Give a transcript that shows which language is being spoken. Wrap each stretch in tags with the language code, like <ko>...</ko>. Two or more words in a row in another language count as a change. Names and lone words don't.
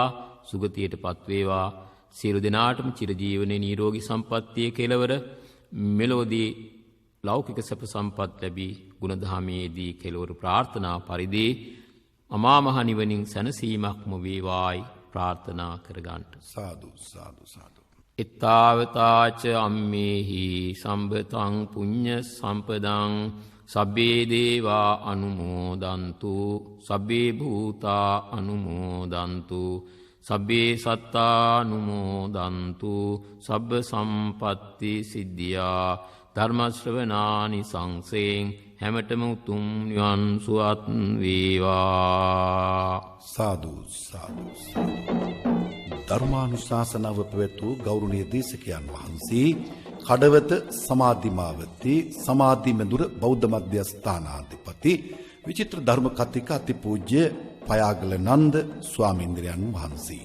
<si>සුගතියටපත් වේවා. සියලු දෙනාටම චිරජීවනයේ නිරෝගී සම්පන්නිය කෙලවර මෙලොවදී ලෞකික සැප සම්පත් ලැබී ගුණධර්මයේදී කෙලවර ප්‍රාර්ථනා පරිදි අමා මහ නිවනින් සැනසීමක්ම වේවායි ප්‍රාර්ථනා කරගන්නට. සාදු සාදු සාදු.</si> <pi>එත්තාවතාච අම්මේහි සම්බතං පුඤ්ඤ සම්පදං සබ්බේ දේවා අනුමෝදන්තු සබ්බේ භූතා අනුමෝදන්තු සබ්බේ සත්තානුමෝදන්තු සබ්බ සම්පත්ති සිද්ධියා ධර්මශ්‍රවණානි සංසයෙන්</pi> <si>හැමතෙම උතුම් නිවන් සුවත් වේවා. සාදු සාදු. ධර්මානුශාසනාව පැවැත්වූ ගෞරවනීය දේශකයන් වහන්සේ කඩවත සමාධිමාවති සමාධි මෙදුර බෞද්ධ මධ්‍යස්ථානාධිපති විචිත්‍ර ධර්ම කතික අතිපූජ්‍ය පයාගල නන්ද ස්වාමීන්ද්‍රයන් වහන්සේ.</si>